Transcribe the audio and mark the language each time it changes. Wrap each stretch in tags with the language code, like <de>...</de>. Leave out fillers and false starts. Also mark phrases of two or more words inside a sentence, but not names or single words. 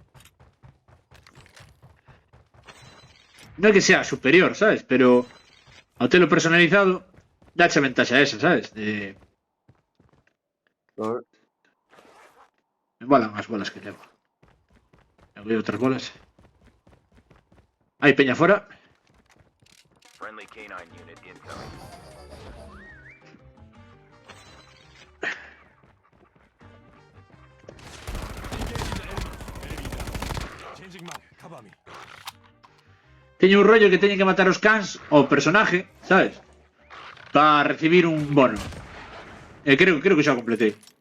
<gl>No é que sea superior, ¿sabes? Pero ao telo personalizado dache a ventaxa esa, ¿sabes? Me molan as bolas que levo. Eu veo outras bolas. Hai peña fora.</gl> <en>Friendly canine unit incoming.</en> <gl>Teño un rollo que teñen que matar os cans ao personaje, ¿sabes? Para recibir un bono. Creo que xa completei.</gl>